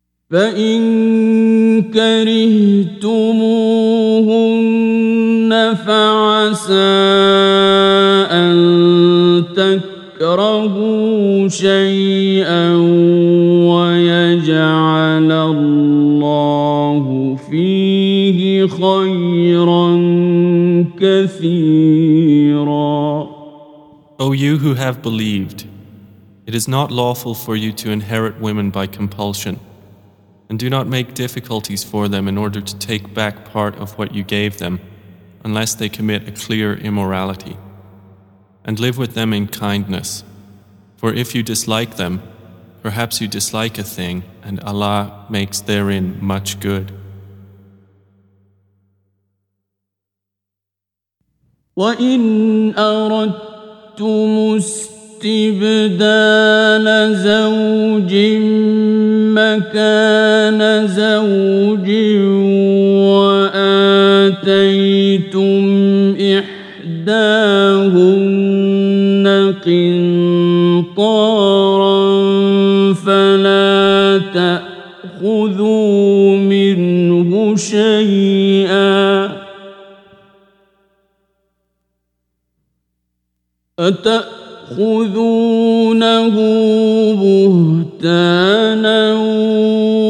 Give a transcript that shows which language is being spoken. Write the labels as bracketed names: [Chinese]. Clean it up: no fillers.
[Arabic] فَإِن كَرِهْتُمُوهُنَّ فَعَسَىٰ أَن تَكْرَهُوا شَيْئًا وَيَجْعَلَ اللَّهُ فِيهِ خَيْرًا كَثِيرًا [English] O you who have believed, it is not lawful for you to inherit women by compulsion. And do not make difficulties for them in order to take back part of what you gave them, unless they commit a clear immorality. And live with them in kindness. For if you dislike them, perhaps you dislike a thing, and Allah makes therein much good. [Arabic] وَإِنْ أَرَدْتُمُ اسْتِبْدَالَ زَوْجٍ مكان زوج وآتيتم إحداهن قنطارا فلا تأخذوا منه شيئا أتأخذونه بهتانا